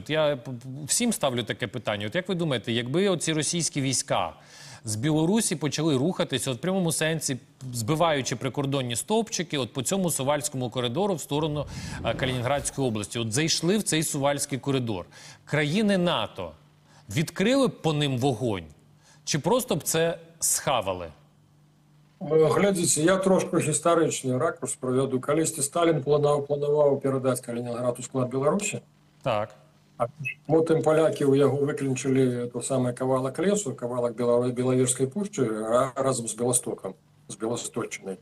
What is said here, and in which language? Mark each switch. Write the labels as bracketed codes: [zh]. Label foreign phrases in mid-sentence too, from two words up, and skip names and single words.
[uk] От я всім ставлю таке питання. От як ви думаєте, якби оці російські війська з Білорусі почали рухатися, от в прямому сенсі, збиваючи прикордонні стовпчики, от по цьому Сувальському коридору в сторону Калінінградської області. От зайшли в цей Сувальський коридор. Країни НАТО відкрили б по ним вогонь? Чи просто б це схавали? [be] Глядзіце, я трошку гістарычны ракурс правяду. Калісьці Сталін планаваў перадаць Калінінград у склад Беларусі. Так. А потым палякі ў яго выклінчылі то самае кавалак лесу, кавалак Белавежскай пушчы разам з Беластокам, з Беласточчынай.